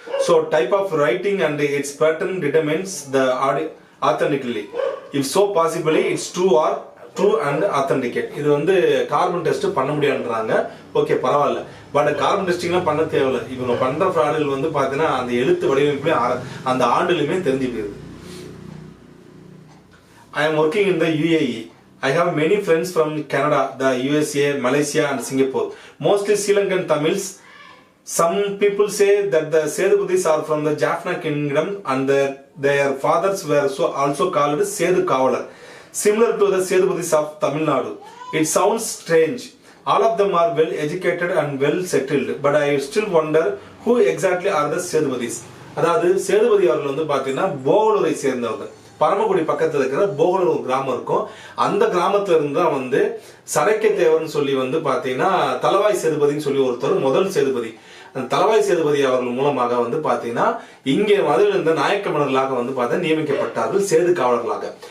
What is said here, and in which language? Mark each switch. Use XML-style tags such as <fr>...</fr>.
<en>So type of writing and its pattern determines the authenticity. If so possibly it's true and authenticate.</en> <ta>இது வந்து carbon test பண்ண முடியாதுன்றாங்க. Okay, பரவாயில்ல. But carbon டெஸ்டிங்லாம் பண்ண தேவையில்லை. இவங்க பண்ற ஃப்ராடுகள் வந்து பாத்தீங்கன்னா அந்த எழுத்து வடிவமைப்புலயும் அந்த ஆண்டுலயுமே தெரிஞ்சு போயிருது.</ta> <en>I am working in the UAE. I have many friends from Canada, the USA, Malaysia and Singapore. Mostly Sri Lankan Tamils. Some people say that the Sedupattis are from the Jaffna kingdom and their fathers were also called Sedu Kavalar, similar to the Sedupattis of Tamil Nadu. It sounds strange. All of them are well educated and well settled, but I still wonder who exactly are the Sedupattis.</en> <ta>அதாவது சேதுபதி அவர்கள் வந்து பாத்தீங்கன்னா போகலூரை சேர்ந்தவங்க. பரமக்குடி பக்கத்துல இருக்கிற போகலூர் ஒரு கிராமம் இருக்கும். அந்த கிராமத்துல இருந்து தான் வந்து சடைக்க தேவர்னு சொல்லி வந்து பாத்தீங்கன்னா தலவாய் சேதுபதினு சொல்லி ஒருத்தர் முதல் சேதுபதி. அந்த தலவாய் சேதுபதி அவர்கள் மூலமாக வந்து பாத்தீங்கன்னா இங்கே மதுரையில் இருந்த நாயக்க மன்னர்களாக வந்து பார்த்தா நியமிக்கப்பட்டார்கள் சேது காவலர்களாக.</ta>